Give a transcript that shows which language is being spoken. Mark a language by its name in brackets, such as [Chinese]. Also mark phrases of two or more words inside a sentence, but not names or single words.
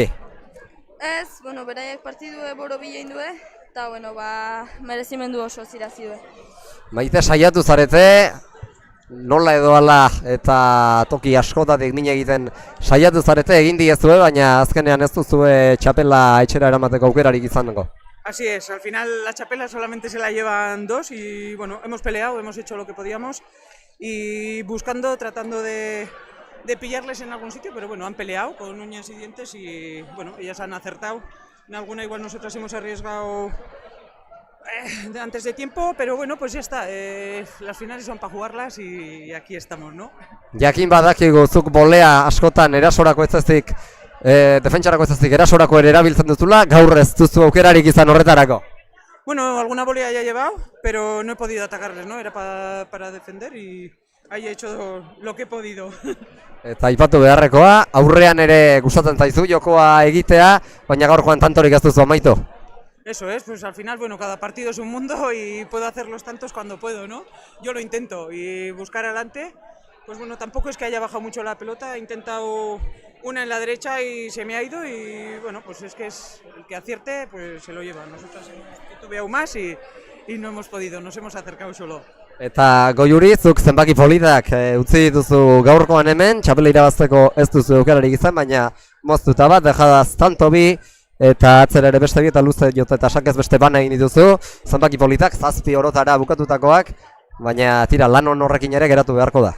[Basque] Ez, beraiek partidu borobila indue, eta merezimendu oso zirazi due. Maite saiatu zarete, nola edo ala eta toki askotatik min egiten saiatu zarete egin diezue, baina azkenean ez duzue txapela etxera eramateko aukerarik izango. [Spanish] Así es, al final la chapela solamente se la llevan 2 y bueno, hemos peleado, hemos hecho lo que podíamos y buscando, tratando de pillarles en algún sitio, pero bueno, han peleado con uñas y dientes y bueno, ellas han acertado. En alguna igual nosotras hemos arriesgado antes de tiempo, pero bueno, pues ya está, las finales son para jugarlas y aquí estamos, ¿no? [Basque] Jakin badakigu zuk bolea askotan erasorako ez ezik, defentsarako ez ezik erasorako ere erabiltzen duzula, gaur ez duzu aukerarik izan horretarako. [Spanish] Bueno, alguna volea ya he llevado, pero no he podido atacarles, ¿no? Era para defender y ahí he hecho lo que he podido. [Basque] Eta aipatu beharrekoa, aurrean ere gustatzen zaizu jokoa egitea, baina gaurkoan tantorik ez duzu amaitu. [Spanish] Eso es, pues al final, bueno, cada partido es un mundo y puedo hacer los tantos cuando puedo, ¿no? Yo lo intento y buscar adelante, pues bueno, tampoco es que haya bajado mucho la pelota, he intentado una en la derecha y se me ha ido y bueno, pues es que es el que acierte, pues se lo lleva. Nosotros hemos titubeado más y no hemos podido, nos hemos acercado solo. [Basque] Eta Goiuri, zuk zenbaki politak utzi dituzu gaurkoan hemen, txapela irabazteko ez duzu aukerarik izan, baina moztuta bat, dejadaz tanto bi, eta atzera ere beste bi eta luze jota eta sakez beste bana egin dituzu, zenbaki politak, 7 orotara bukatutakoak, baina tira lan horrekin ere geratu beharko da.